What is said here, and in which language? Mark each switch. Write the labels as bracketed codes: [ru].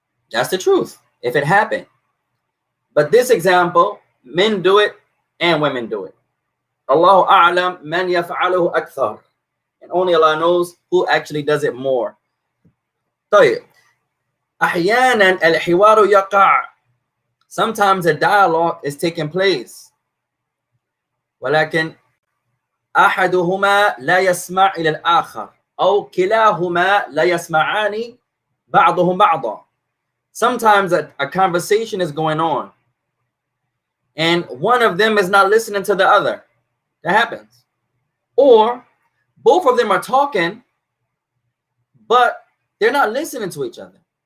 [en] That's the truth if it happened. But this example, men do it and women do it. [ar] Allahu a'lam man yaf'aluhu akthar. [en] And only Allah knows who actually does it more. [ar] طيب. أحيانا الحوار يقع. [en] Sometimes a dialogue is taking place. [ar] ولكن أحدهما لا يسمع إلى الآخر أو كلاهما لا يسمعان بعضهم بعضا. [en] Sometimes a conversation is going on and one of them is not listening to the other. That happens. Or both of them are talking, but they're not listening to each other.